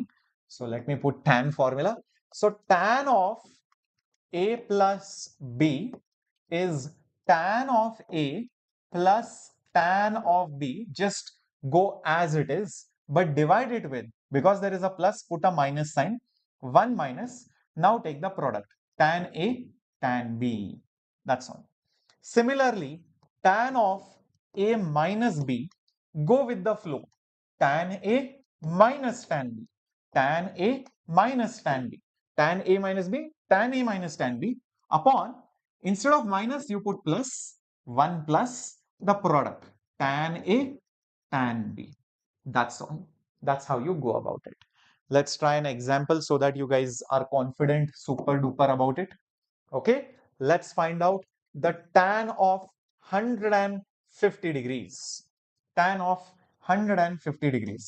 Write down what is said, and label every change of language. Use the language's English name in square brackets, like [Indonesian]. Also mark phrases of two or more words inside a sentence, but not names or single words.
[English] So let me put tan formula. So tan of A plus B is tan of A plus tan of B. Just go as it is, but divide it with, because there is a plus, put a minus sign, 1 minus. Now take the product, tan A, tan B. That's all. Similarly, tan of A minus B, go with the flow. Tan A minus tan B. Tan A minus tan B. Tan A minus B, tan A minus tan B upon, instead of minus, you put plus, 1 plus the product. Tan A, tan B. That's all. That's how you go about it. Let's try an example so that you guys are confident, super duper about it. Okay, let's find out the tan of 150 degrees. Tan of 150 degrees.